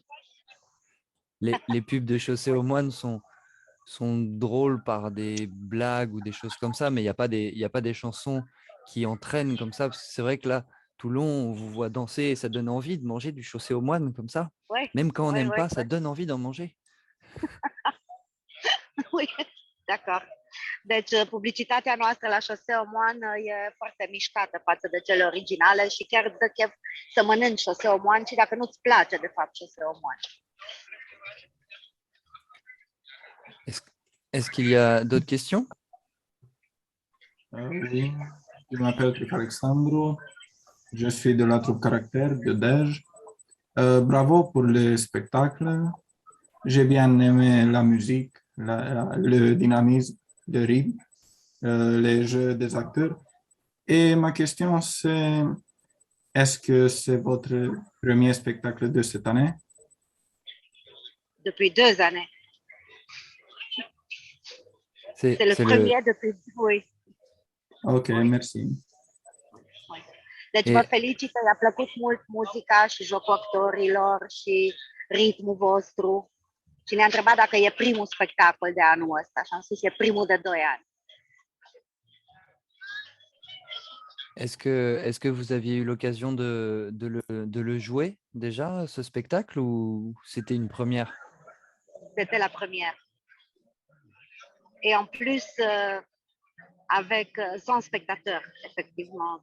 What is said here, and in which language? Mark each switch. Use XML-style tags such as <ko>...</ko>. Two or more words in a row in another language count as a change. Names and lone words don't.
<fr>les pubs de Chaussée aux Moines sont drôles par des blagues ou des choses comme ça, mais il n'y a pas des chansons qui entraînent comme ça. Parce que c'est vrai que là, tout le long, on vous voit danser et ça donne envie de manger du Chaussée aux Moines comme ça. Oui, Même quand on oui, n'aime oui, pas, ça oui. donne envie d'en manger. Oui, d'accord.</fr> <ro>Deci, publicitatea noastră la Șosea Omoană e foarte mișcată față de cele originale și chiar îți dă chef să mănânci Șosea Omoan și dacă nu-ți place, de fapt, Șosea Omoan.</ro> <fr>Est-ce qu'il y a d'autres questions? Oui, je m'appelle Tric Alexandru, je suis de la troupe Caractère de Dej. Bravo pour le spectacle. J'ai bien aimé la musique, le dynamisme de rythme, les jeux des acteurs. Et ma question c'est, est-ce que c'est votre premier spectacle de cette année? Depuis 2 années. C'est le premier depuis... Oui. Ok, merci.</fr> <ro>Deci vă felicit, i-a plăcut mult muzica și jocul actorilor și ritmul vostru. Și ne-a întrebat dacă e primul spectacol de anul ăsta și am spus e primul de 2 ani.</ro> <fr>Est-ce que vous aviez eu l'occasion de le jouer déjà, ce spectacle, ou c'était une première? C'était la première. Et en plus, avec 100 spectateurs, effectivement.</fr>